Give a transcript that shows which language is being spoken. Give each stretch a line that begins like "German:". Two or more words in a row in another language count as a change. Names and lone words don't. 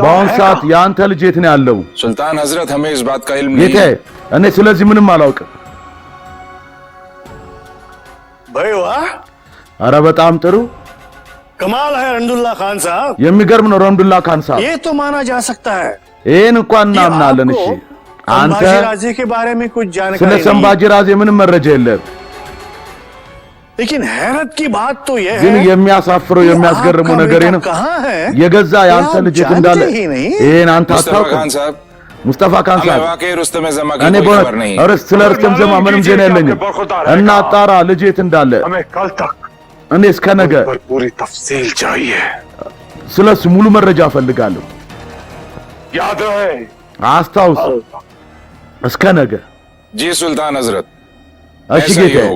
Amharic: በአሁኑ
Hindi: है
Amharic: ሰዓት
Hindi: कहाँ?
Amharic: የአንተ ልጅ የት ነው ያለው?
Hindi: सुल्तान हजरत हमें इस बात का इल्म नहीं
Amharic: ጌታዬ
Hindi: है।
Amharic: እኔ ስለዚህ ምንም አላውቅም።
Hindi: भाई वाह,
Amharic: አረ በጣም ጥሩ፣
Hindi: कमाल है रंदुल्ला खान साहब।
Amharic: የሚገርም ነው ረምዱላ ካን ሳብ።
Hindi: ये तो माना जा सकता है।
Amharic: ይህን እንኳን
Hindi: कि
Amharic: እናምናለን። እሺ
Hindi: आपको
Amharic: አንተ
Hindi: संभाजी राजे के बारे में कुछ
Amharic: ስለ
Hindi: जानकारी नहीं है।
Amharic: ሰንባጂ ራዜ ምንም መረጃ የለም።
Hindi: लेकिन हैरत की बात तो यह
Amharic: ግን
Hindi: है
Amharic: የሚያሳፍረው
Hindi: कि
Amharic: የሚያስገርመው
Hindi: आपका
Amharic: ነገር
Hindi: बेटा
Amharic: ነው
Hindi: कहाँ है?
Amharic: የገዛ የአንተ
Hindi: आप
Amharic: ልጅ የት
Hindi: जानते
Amharic: እንዳለ
Hindi: ही नहीं।
Amharic: ይሄን አንተ
Hindi: मुस्तफा
Amharic: አታውቅም።
Hindi: खान साहब
Amharic: ሙስጠፋ ካን
Hindi: हमें
Amharic: ሳብ
Hindi: वाकई रुस्तम जमा की
Amharic: እኔ
Hindi: कोई
Amharic: በእውነት
Hindi: खबर नहीं है।
Amharic: እርስ ስለ ርስትም ዘማ ምንም ዜና የለኝም። እና ጣራ ልጅ የት እንዳለ
Hindi: हमें कल तक
Amharic: እኔ እስከ ነገ
Hindi: पर पूरी तफसील चाहिए।
Amharic: ስለሱ ሙሉ መረጃ እፈልጋለሁ።
Hindi: याद रहे
Amharic: አስታውስ፣ እስከ ነገ።
Hindi: जी सुल्तान हजरत
Amharic: እሺ
Hindi: ऐसा ही
Amharic: ጌታዬ፣
Hindi: होगा।